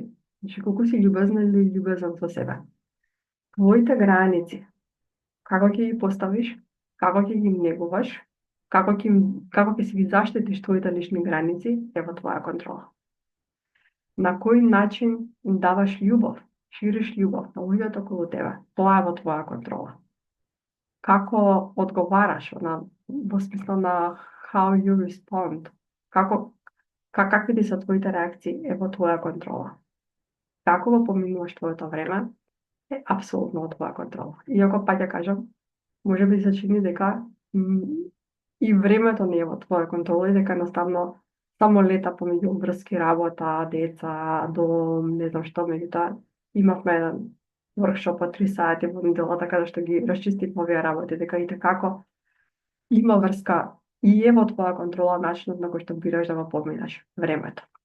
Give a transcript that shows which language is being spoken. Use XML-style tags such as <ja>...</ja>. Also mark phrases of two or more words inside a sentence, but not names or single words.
<mk>Значи, колку си љубезна или љубезен со себе. Твоите граници, како ќе ги поставиш, како ќе ги негуваш, како ќе си ги заштитиш твоите лични граници, е во твоја контрола. На кој начин им даваш љубов, шириш љубов на луѓето околу тебе, тоа е во твоја контрола. Како одговараш, во смисло на</mk> <en>how you respond,</en> <mk>какви ти се твоите реакции, е во твоја контрола. Како го поминуваш твоето време, е апсолутно во твоја контрола. Иако пак ја кажам, може би се чини дека и времето не е во твоја контрола и дека едноставно само лета помеѓу врски, работа, деца, дом, не знам што, меѓутоа имавме еден воркшоп од 3 сати во неделата каде што ги расчистивме овие работи, дека и како има врска и е во твоја контрола начинот на кој што бираш да го поминаш времето.</mk>